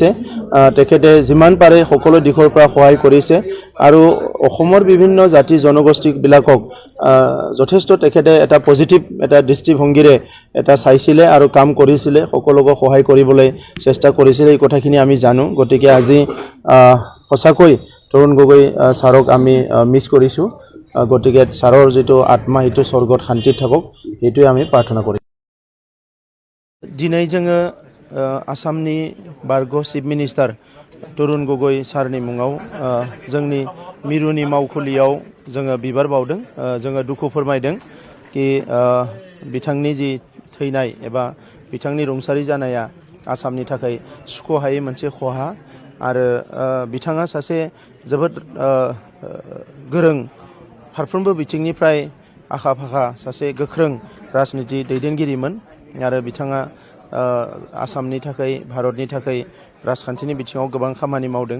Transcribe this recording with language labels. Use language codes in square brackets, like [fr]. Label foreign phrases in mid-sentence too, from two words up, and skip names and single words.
[as] তেখেতে যিমান পাৰে সকলো দিশৰ পৰা সহায় কৰিছে আৰু অসমৰ বিভিন্ন জাতি জনগোষ্ঠীবিলাকক যথেষ্ট তেখেতে এটা পজিটিভ এটা দৃষ্টিভংগীৰে এটা চাইছিলে আৰু কাম কৰিছিলে, সকলোকে সহায় কৰিবলৈ চেষ্টা কৰিছিলে, এই কথাখিনি আমি জানো। গতিকে আজি সঁচাকৈ তৰুণ গগৈ ছাৰক আমি মিছ কৰিছোঁ। গতিকে ছাৰৰ যিটো আত্মা সেইটো স্বৰ্গত শান্তিত থাকক, সেইটোৱে আমি প্ৰাৰ্থনা কৰিম। [brx] দিनै जोङो आसामनि बारग' [en] chief minister [brx] तरुण गगৈ सारनि मुङाव जोंनि मिरुनि मावखुलियाव जोङो बिबार बावदों। जोङो दुखु फोरमायदों कि बिथांनि जि थैनाय एबा बिथांनि रुंसारि जानाया आसामनि थाखाय सुख'हायै मोनसे खहा आरो बिथाङा सासे जोबोद गोरों फारफ्रोमबो बिथिंनिफ्राय आखा फाखा सासे गोख्रों राजनीति दैदेनगिरिमोन आरो बिथाङा आसामनि थाखाय भारतनि थाखाय राजखान्थिनि बिथिङाव गोबां खामानि मावदों।